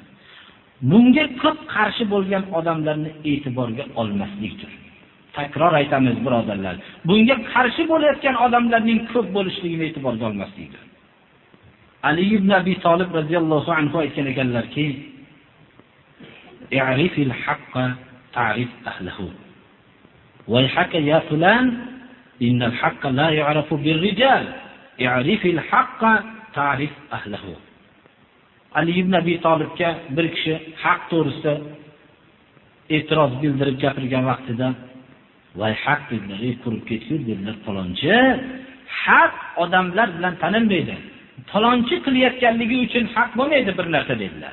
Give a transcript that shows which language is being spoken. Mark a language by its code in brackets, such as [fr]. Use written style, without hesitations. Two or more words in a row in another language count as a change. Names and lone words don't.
[uz] Bunga ko'p qarshi bo'lgan odamlarni e'tiborga olmaslikdir. Takror aytamiz, birodarlar. Bunga qarshi bo'layotgan odamlarning ko'p bo'lishligini e'tiborga olmaslikdir. Ali ibn Abi Talib [ar] رضي الله عنه [uz] aytgan ekanlarki, [ar] "اعرف الحق تعرف أهله. وحك يا فلان إن الحق لا يعرف بالرجال. اعرف الحق تعرف أهله." [uz] Ali ibn Abi Talibga bir kishi haq to'g'risida e'tiroz bildirib gapirgan vaqtida, "Voy haq dedilar, qurib ketgur dedilar, falonchi haq odamlar bilan tanilmaydi. Falonchi qilayotganligi uchun haq bo'lmaydi bir narsa" dedilar.